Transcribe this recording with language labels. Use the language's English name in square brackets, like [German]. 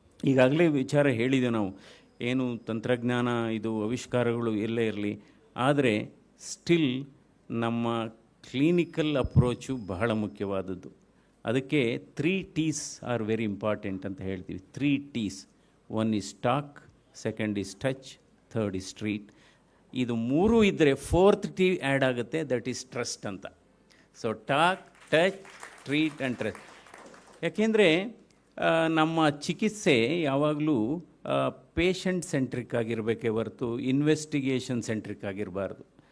[Kannada] ಈಗಾಗಲೇ ವಿಚಾರ ಹೇಳಿದೆ ನಾವು, ಏನು ತಂತ್ರಜ್ಞಾನ ಇದು ಆವಿಷ್ಕಾರಗಳು ಎಲ್ಲೇ ಇರಲಿ, ಆದರೆ ಸ್ಟಿಲ್ ನಮ್ಮ ಕ್ಲಿನಿಕಲ್ ಅಪ್ರೋಚು ಬಹಳ ಮುಖ್ಯವಾದದ್ದು. ಅದಕ್ಕೆ [English] 3 T's are very important [Kannada] ಅಂತ ಹೇಳ್ತೀವಿ. [English] 3 T's. 1 is talk, 2 is touch, 3rd is treat. [Kannada] ಇದು 3 ಇದ್ದರೆ 4th T ಆ್ಯಡ್ ಆಗುತ್ತೆ, [English] that is trust [Kannada] ಅಂತ. So talk, touch, treat and trust. ಯಾಕೆಂದರೆ ನಮ್ಮ ಚಿಕಿತ್ಸೆ ಯಾವಾಗಲೂ ಪೇಷಂಟ್ ಸೆಂಟ್ರಿಕ್ ಆಗಿರಬೇಕೇ ಹೊರತು ಇನ್ವೆಸ್ಟಿಗೇಷನ್ ಸೆಂಟ್ರಿಕ್ ಆಗಿರಬಾರ್ದು.